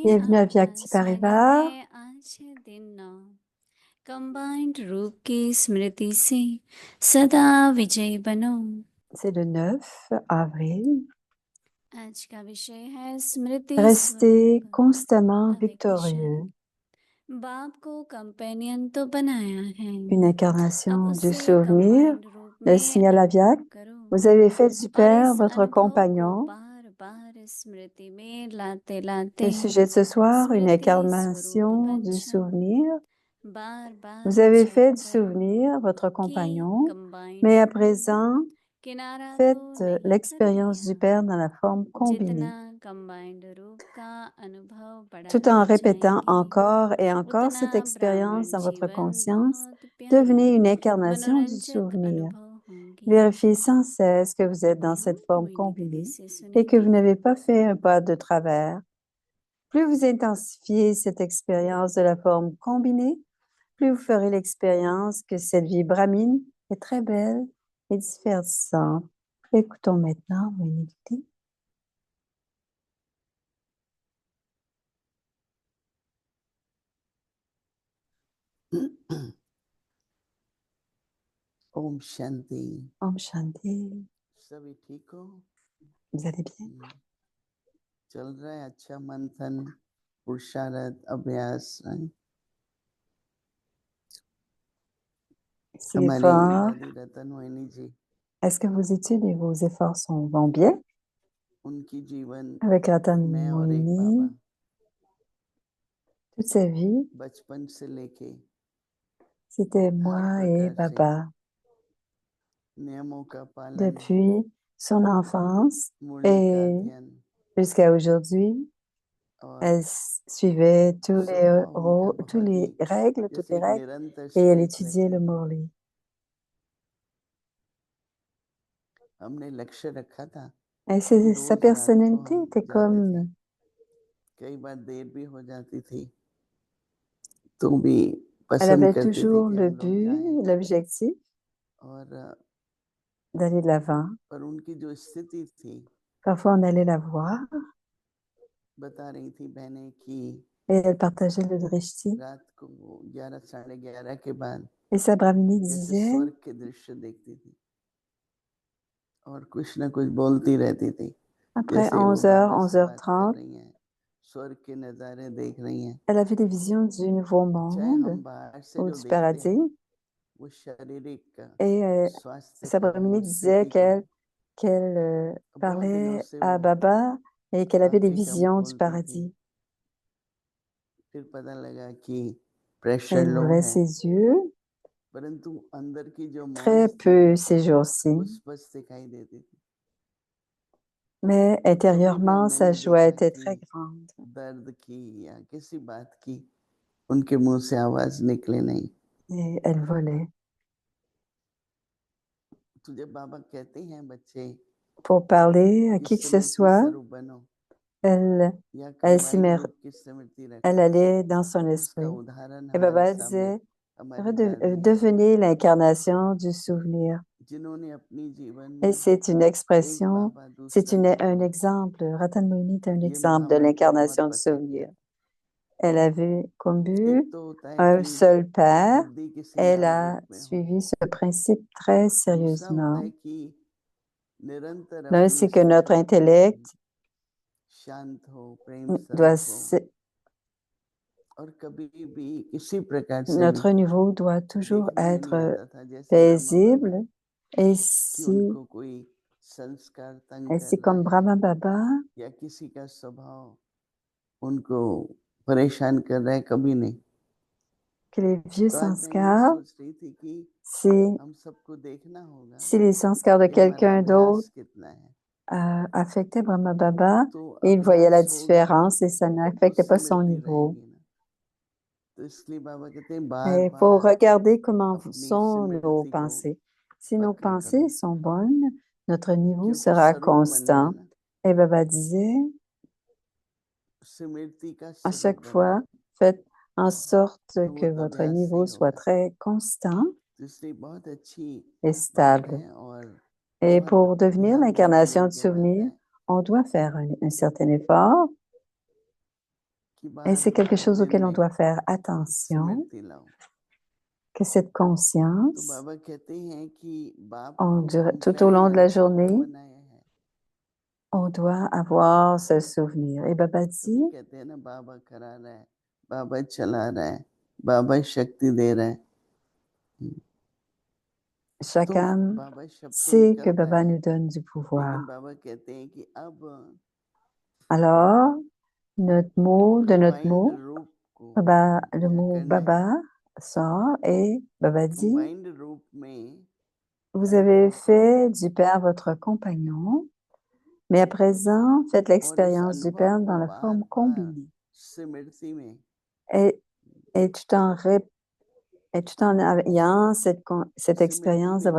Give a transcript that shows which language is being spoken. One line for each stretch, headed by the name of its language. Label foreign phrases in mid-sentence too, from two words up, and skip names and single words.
French: bienvenue à Vyakti
Hindi: स्वागत Parivar. है। आज दिन कंबाइंड रूप की स्मृति से सदा विजयी बनो।
French: C'est le 9 avril.
Hindi: आज का विषय है स्मृति
French: Restez
Hindi: स्वरूप
French: constamment
Hindi: अव्यक्त
French: victorieux.
Hindi: शरीर। बाप को कंपेनियन तो बनाया है,
French: Une
Hindi: अब
French: incarnation du
Hindi: उससे
French: souvenir,
Hindi: कंबाइंड रूप
French: le
Hindi: में
French: signal
Hindi: अनुभव
French: Aviak.
Hindi: करो
French: Vous avez fait du
Hindi: और
French: Père
Hindi: इस
French: votre
Hindi: अनुभव को
French: compagnon.
Hindi: बार बार स्मृति में लाते लाते
French: Le sujet de ce soir, une
Hindi: स्मृति स्वरूप
French: incarnation
Hindi: बन
French: du
Hindi: जाओ।
French: souvenir.
Hindi: बार बार
French: Vous avez
Hindi: विचार
French: fait du
Hindi: करो
French: souvenir votre
Hindi: कि
French: compagnon,
Hindi: कंबाइंड
French: mais à
Hindi: रूप
French: présent,
Hindi: किनारा तो
French: faites
Hindi: नहीं कर
French: l'expérience du
Hindi: लिया,
French: Père dans la forme combinée,
Hindi: जितना कंबाइंड रूप का अनुभव
French: tout en
Hindi: बढ़ाते
French: répétant
Hindi: जाएंगे
French: encore et encore
Hindi: उतना
French: cette expérience
Hindi: ब्राह्मण
French: dans votre
Hindi: जीवन
French: conscience.
Hindi: बहुत प्यारे
French: Devenez une incarnation du
Hindi: मनोरंजक
French: souvenir.
Hindi: अनुभव होंगे।
French: Vérifiez sans cesse que vous êtes dans
Hindi: अभी
French: cette
Hindi: हम
French: forme
Hindi: मोहिनी दीदी
French: combinée
Hindi: से
French: et que vous
Hindi: सुनेंगे।
French: n'avez pas fait un pas de travers. Plus vous intensifiez cette expérience de la forme combinée, plus vous ferez l'expérience que cette vie brahmine est très belle et divertissante. Écoutons maintenant Moïniti.
Hindi: ओम शांति। Om Shanti. सभी ठीक हो?
French: Vous allez bien?
Hindi: चल रहा है अच्छा मंथन, पुरुषार्थ, अभ्यास।
French: C'est
Hindi: हमारी
French: l'effort.
Hindi: दादी रतन मोहिनी जी,
French: Est-ce que vos études et vos efforts vont bien?
Hindi: उनकी जीवन
French: Avec Ratan
Hindi: मैं और एक बाबा
French: Moini, toute sa vie,
Hindi: बचपन से लेके
French: c'était
Hindi: हर
French: moi et
Hindi: प्रकार से
French: Baba.
Hindi: नियमों का पालन,
French: Depuis son enfance
Hindi: मुरली का
French: et
Hindi: अध्ययन
French: jusqu'à aujourd'hui,
Hindi: और
French: elle suivait
Hindi: स्वभाव उनका
French: tous
Hindi: बहुत ही
French: les règles, toutes
Hindi: जैसे
French: les
Hindi: एक
French: règles,
Hindi: निरंतर
French: et elle
Hindi: स्ट्रीक
French: étudiait
Hindi: रहती
French: le
Hindi: थी।
French: Morli.
Hindi: हमने लक्ष्य रखा था
French: Et
Hindi: कि
French: sa
Hindi: रोज रात को
French: personnalité
Hindi: हम
French: était
Hindi: जाते थे,
French: comme,
Hindi: कई बार देर भी हो जाती थी, तो भी
French: elle
Hindi: पसंद
French: avait
Hindi: करते थे
French: toujours
Hindi: कि
French: le
Hindi: हम लोग
French: but,
Hindi: जाएं
French: l'objectif
Hindi: और
French: d'aller de l'avant.
Hindi: पर उनकी जो स्थिति थी,
French: Parfois, on allait la voir
Hindi: बता रही थी बहनें कि
French: et elle partageait le drishti.
Hindi: रात को 11 साढ़े 11 के बाद
French: Et sa Brahmini
Hindi: जैसे
French: disait,
Hindi: स्वर्ग के दृश्य देखती थी और कुछ ना कुछ बोलती रहती थी,
French: après
Hindi: जैसे वो
French: 11h,
Hindi: बाबा से बात कर
French: 11h30,
Hindi: रही हैं, स्वर्ग के नज़ारे देख रही हैं।
French: elle avait des visions du nouveau
Hindi: चाहे
French: monde
Hindi: हम बाहर से
French: ou
Hindi: जो
French: du
Hindi: देखते हैं
French: paradis.
Hindi: वो शारीरिक
French: Et
Hindi: स्वास्थ्य
French: sa
Hindi: को,
French: Brahmini
Hindi: वो
French: disait
Hindi: स्थिति को
French: qu'elle
Hindi: बहुत दिनों
French: parlait
Hindi: से
French: à
Hindi: वो
French: Baba et qu'elle avait des
Hindi: काफी कम
French: visions du
Hindi: खोलती थी।
French: paradis.
Hindi: फिर पता लगा कि प्रेशर
French: Elle
Hindi: लो
French: ouvrait
Hindi: है,
French: ses yeux,
Hindi: परंतु अंदर की जो
French: très
Hindi: मौज थी
French: peu ces jours-ci,
Hindi: वो स्पष्ट दिखाई देती थी।
French: mais
Hindi: कभी भी
French: intérieurement,
Hindi: हमने
French: sa
Hindi: नहीं
French: joie
Hindi: देखा
French: était
Hindi: कि
French: très grande.
Hindi: दर्द की या किसी बात की उनके मुंह से आवाज निकले नहीं।
French: Et elle volait.
Hindi: तो जब बाबा कहते हैं बच्चे
French: Pour parler à
Hindi: कि
French: qui que ce
Hindi: स्मृति
French: soit,
Hindi: स्वरूप बनो
French: elle,
Hindi: या
French: elle,
Hindi: कंबाइंड रूप की स्मृति
French: elle
Hindi: रखो,
French: allait dans son
Hindi: उसका
French: esprit.
Hindi: उदाहरण
French: Et
Hindi: हमारे
French: Baba
Hindi: सामने
French: disait,
Hindi: हमारी दादी हैं,
French: devenez l'incarnation du souvenir.
Hindi: जिन्होंने अपनी जीवन
French: Et
Hindi: में
French: c'est une
Hindi: एक
French: expression,
Hindi: बाबा
French: c'est
Hindi: दूसरा
French: un
Hindi: बाबा,
French: exemple. Ratan Moini est un
Hindi: ये
French: exemple de
Hindi: महामंत्र बहुत
French: l'incarnation du
Hindi: पक्का किया।
French: souvenir. Elle avait comme but
Hindi: एक तो होता है
French: un
Hindi: कि
French: seul père.
Hindi: बुद्धि किसी
French: Elle
Hindi: और
French: a
Hindi: रूप में हो,
French: suivi ce principe très
Hindi: दूसरा होता
French: sérieusement.
Hindi: है कि निरंतर
French: L'un,
Hindi: अपनी
French: c'est que notre
Hindi: स्थिति
French: intellect
Hindi: शांत हो, प्रेम
French: doit,
Hindi: स्वरूप हो और कभी भी किसी प्रकार से भी
French: notre niveau doit toujours
Hindi: देखने में नहीं
French: être
Hindi: आता था, जैसे ब्रह्मा बाबा
French: paisible. Et
Hindi: कि
French: si,
Hindi: उनको कोई संस्कार तंग कर
French: ainsi
Hindi: रहा
French: comme
Hindi: है
French: Brahma Baba,
Hindi: या किसी का स्वभाव उनको परेशान कर रहा है, कभी नहीं।
French: que les vieux
Hindi: तो आज मैं ये
French: sanskars,
Hindi: सोच रही थी कि
French: si,
Hindi: हम सबको देखना होगा
French: si les sanskars de
Hindi: कि हमारा
French: quelqu'un d'autre
Hindi: अभ्यास कितना है।
French: affectaient Brahma Baba,
Hindi: तो
French: et il voyait la
Hindi: अभ्यास होगा
French: différence et ça
Hindi: तो
French: n'affectait pas son
Hindi: स्मृति
French: niveau.
Hindi: रहेगी ना। तो इसलिए बाबा कहते हैं
French: Mais
Hindi: बार
French: il faut
Hindi: बार
French: regarder comment
Hindi: अपनी
French: sont nos
Hindi: स्मृति को
French: pensées. Si nos
Hindi: पक्का
French: pensées
Hindi: करो,
French: sont bonnes, notre niveau
Hindi: क्योंकि
French: sera
Hindi: स्वरूप बन
French: constant.
Hindi: जाना,
French: Et Baba disait,
Hindi: स्मृति का
French: à
Hindi: स्वरूप
French: chaque
Hindi: बन
French: fois,
Hindi: जाना,
French: faites en sorte
Hindi: तो
French: que
Hindi: वो तो
French: votre
Hindi: अभ्यास से
French: niveau
Hindi: ही
French: soit
Hindi: होगा।
French: très constant
Hindi: तो इसलिए बहुत अच्छी
French: et
Hindi: बात
French: stable.
Hindi: है और
French: Et
Hindi: बहुत
French: pour devenir
Hindi: ध्यान देने
French: l'incarnation
Hindi: योग्य
French: de
Hindi: बात
French: souvenir,
Hindi: है
French: on doit faire un certain effort
Hindi: कि
French: et
Hindi: बार
French: c'est quelque
Hindi: बार
French: chose
Hindi: दिल
French: auquel on
Hindi: में
French: doit faire attention,
Hindi: स्मृति लाओ।
French: que cette
Hindi: तो
French: conscience,
Hindi: बाबा कहते हैं कि बाप
French: tout au long de la journée,
Hindi: बनाया है।
French: on doit avoir ce souvenir. Et Baba
Hindi: तभी
French: dit,
Hindi: कहते हैं ना बाबा करा रहा है, बाबा चला रहा है, बाबा शक्ति दे रहा है।
French: chaque
Hindi: तो
French: âme
Hindi: बाबा शब्द तो
French: sait que
Hindi: निकलता
French: Baba
Hindi: है,
French: nous donne du pouvoir.
Hindi: लेकिन बाबा कहते हैं कि अब
French: Alors, notre mot, de notre
Hindi: कंबाइंड
French: mot,
Hindi: रूप को
French: Baba, le
Hindi: क्या
French: mot
Hindi: करना है,
French: Baba sort et Baba dit,
Hindi: कंबाइंड रूप में
French: vous avez fait du Père votre compagnon, mais à présent, faites
Hindi: और इस
French: l'expérience du
Hindi: अनुभव
French: Père
Hindi: को
French: dans la
Hindi: बार
French: forme
Hindi: बार
French: combinée.
Hindi: स्मृति में
French: Et, et tout en, et tout en ayant cette expérience de